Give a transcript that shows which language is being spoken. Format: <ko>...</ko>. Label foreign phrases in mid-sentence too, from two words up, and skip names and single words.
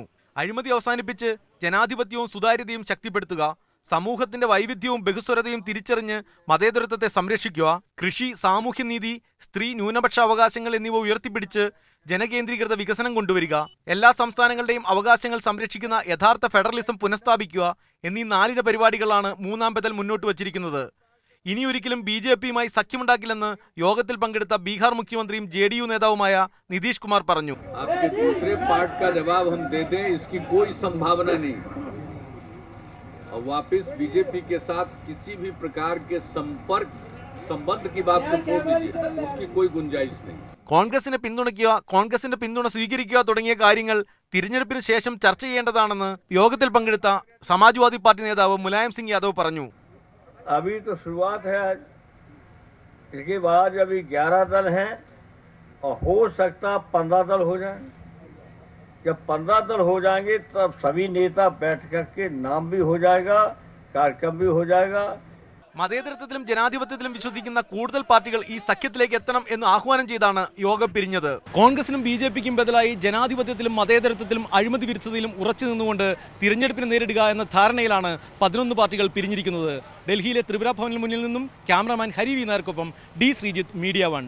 <ml>അഴിമതി അവസാനിപ്പിച്ച് ജനാധിപത്യവും സുതാര്യതയും ശക്തിപ്പെടുത്തുക, സമൂഹത്തിന്റെ വൈവിധ്യവും ബഹുസ്വരതയും തിരിച്ചറിഞ്ഞ് മതേതരത്വത്തെ സംരക്ഷിക്കുക, കൃഷി, സാമൂഹ്യനീതി, സ്ത്രീ ന്യൂനപക്ഷ അവകാശങ്ങൾ എന്നിവ ഉയർത്തിപ്പിടിച്ച് ജനകേന്ദ്രീകൃത വികസനം കൊണ്ടുവരിക, എല്ലാ സംസ്ഥാനങ്ങളുടെയും അവകാശങ്ങൾ സംരക്ഷിക്കുന്ന യഥാർത്ഥ ഫെഡറലിസം പുനഃസ്ഥാപിക്കുക എന്നീ 4 പരിപാടികളാണ് മൂന്നാം ബദൽ മുന്നോട്ട് വച്ചിരിക്കുന്നത്. ഇനിയൊരിക്കലും BJPയുമായി സഖ്യമുണ്ടാക്കില്ലെന്ന് യോഗത്തിൽ പങ്കെടുത്ത ബീഹാർ മുഖ്യമന്ത്രിയും JDU നേതാവുമായ നിതീഷ് കുമാർ പറഞ്ഞു.</ml> <hi>और वापस बीजेपी के साथ किसी भी प्रकार के संबंध की बात को छोड़ दीजिए, उसकी कोई गुंजाइश नहीं.</hi> <ml>കോൺഗ്രസിനെ പിന്തുണയ്ക്കുക, കോൺഗ്രസിന്റെ പിന്തുണ സ്വീകരിക്കുക തുടങ്ങിയ കാര്യങ്ങൾ തിരഞ്ഞെടുപ്പിന് ശേഷം ചർച്ച ചെയ്യേണ്ടതാണെന്ന് യോഗത്തിൽ പങ്കെടുത്ത സമാജ്വാദി പാർട്ടി നേതാവ് മുലായം സിംഗ് യാദവ് പറഞ്ഞു.</ml> <hi>अभी तो शुरुआत है, इसके बाद अभी 11 दल हैं और हो सकता 15 दल हो जाए. जब 15 दल हो जाएंगे तब सभी नेता बैठ करके नाम भी हो जाएगा, कार्यक्रम भी हो जाएगा.</hi> <ml>മതേതരത്വത്തിലും ജനാധിപത്യത്തിലും വിശ്വസിക്കുന്ന കൂടുതൽ പാർട്ടികൾ ഈ സഖ്യത്തിലേക്ക് എത്തണം എന്ന് ആഹ്വാനം ചെയ്താണ് യോഗം പിരിഞ്ഞത്. കോൺഗ്രസിനും BJPക്കും ബദലായി ജനാധിപത്യത്തിലും മതേതരത്വത്തിലും അഴിമതി വിരുദ്ധതയിലും ഉറച്ചു നിന്നുകൊണ്ട് തിരഞ്ഞെടുപ്പിനെ നേരിടുക എന്ന ധാരണയിലാണ് 11 പാർട്ടികൾ പിരിഞ്ഞിരിക്കുന്നത്. ഡൽഹിയിലെ ത്രിപുര ഭവനിന് മുന്നിൽ നിന്നും ക്യാമറാമാൻ ഹരി വി നായർക്കൊപ്പം D ശ്രീജിത്ത്, മീഡിയ 1.</ml>